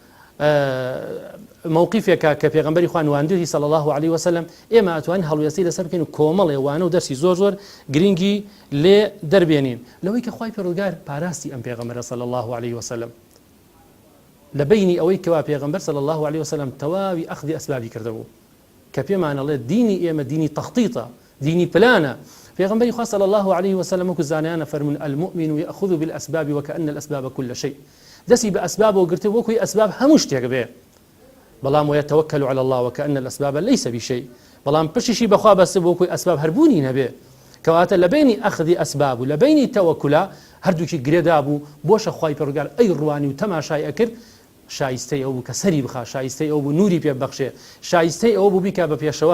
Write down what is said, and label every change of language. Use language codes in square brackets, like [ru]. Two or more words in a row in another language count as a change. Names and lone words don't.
[ckb] مووقیفێکە کە پێغەمبەری خوا نواندوی [ar] صلی الله علیه وسلم [ckb] ئێمە ئەتوانین هەڵوێستی لەسەر بکەین و کۆمەڵێ وانە و دەرسی زۆر زۆر گرنگی لێ دەربێنین لەوەی کە خوای پەروەردگار پاراستی ئەم پێغەمبەرە [ar] صلی الله علیه وسلم [ckb] لە بینی ئەوەی کەوا پێغەمبەر [ar] صلی الله علیه وسلم [ckb] تەواوی ئەخذی ئەسبابی کردەبوو کە پێمانەڵێ دینی ئێمە دینی تەخطیطە دینی پلانە پێغەمبەری خوا [ar] صلی الله علیه وسلم [ckb] وەکو زانایانە فەرمون [ar] المؤمن یأخذ بالأسباب وكأن الأسباب كل شيء [ckb] دەستی بە ئەسبابەوە گرتە وەکوی ئەسباب هەموو شتێک بێ بەڵام [ar] ويتوكل على الله وكأن الأسباب ليس بشيء [ckb] بەڵام پشتیشی بەخوا بەستە بۆکوی ئەسباب هەربوونی نەبێ کەواتە لە بینی ئەخذی ئەسباب و لە بینی تەوەکولا هەردووکی گرێدا بوو بۆشە خوای پەروەردگار ئەی ڕوانی و تەماشای ئەکرد شایستەی ئەو بوو کە سەری بخا شایستەی ئەو بوو نوری پێ بەخشێ شایستەی ئەو بوو بیکا بە پێشەوا